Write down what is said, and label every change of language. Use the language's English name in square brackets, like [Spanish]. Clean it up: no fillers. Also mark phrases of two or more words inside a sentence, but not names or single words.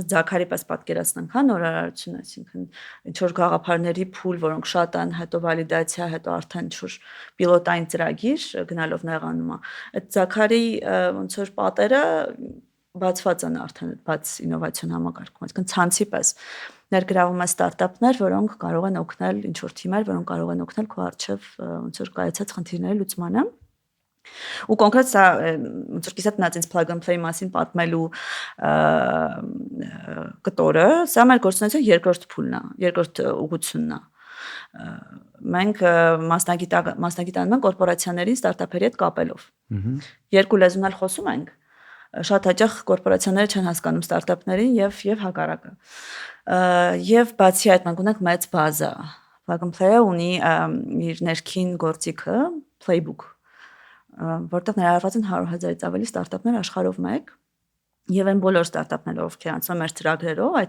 [Armenian] sense ձակարի պես պատկերացնենք, հա, նորարարությունը, այսինքն ինչ որ գաղափարների փուլ, որոնք շատ են, հետո վալիդացիա, հետո արդեն ինչ որ պիլոտային ծրագիր գնալով նեղանում է։ Այդ ձակարի ոնց որ պատերը բացված են արդեն բաց ինովացիոն համակարգում, այսինքն ցանցի պես ներգրավում է ստարտափներ, որոնք կարող են օգնել ինչ որ թիմեր, որոնք կարող են օգնել քո արչև ոնց որ կայացած խնդիրների լուծմանը։ Ու կոնկրետ սա ոնց որ կիսատ մնաց ինձ plug and play մասին պատմելու կտորը, սա մեր գործունեության երկրորդ փուլն է, երկրորդ ուղղությունն է։ Մենք մասնագիտանում ենք կորպորացիաներին ստարտափերի հետ կապելով։ Երկու լեզուն էլ խոսում ենք։ Շատ հաճախ կորպորացիաները չեն հասկանում ստարտափներին եւ հակառակը։ Եվ բացի այդ մենք ունենք մեծ բազա։ Plug and Play-ը ունի իր ներքին գործիքը, playbook, որտեղ ներառված են 100,000-ից ավելի ստարտափներ աշխարհով մեկ, եւ այն բոլոր ստարտափները, ովքեր անցնում են մեր ծրագրերով, այդ